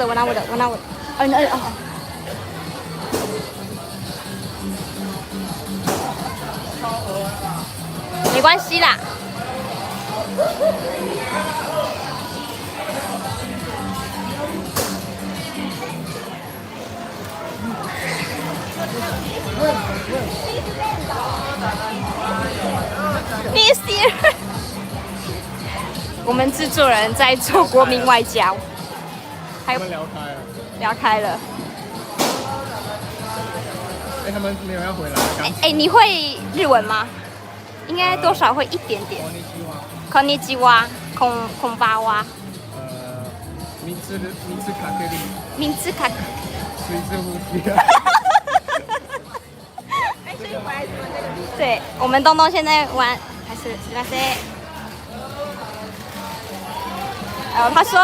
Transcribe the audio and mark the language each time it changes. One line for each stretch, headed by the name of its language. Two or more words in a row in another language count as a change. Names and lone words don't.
Chinese: 哦，你哦。没关系啦。
English: Miss you。
Chinese: 我们制作人在做国民外交。还有他们聊开了。聊开了。哎，他们没有要回来。哎，你会日文吗？应该多少会一点点。
Japanese: こんにちは。こんばんは。
Chinese: 名字卡克力。名字卡。水之呼吸。对，我们东东现在玩还是那些。他说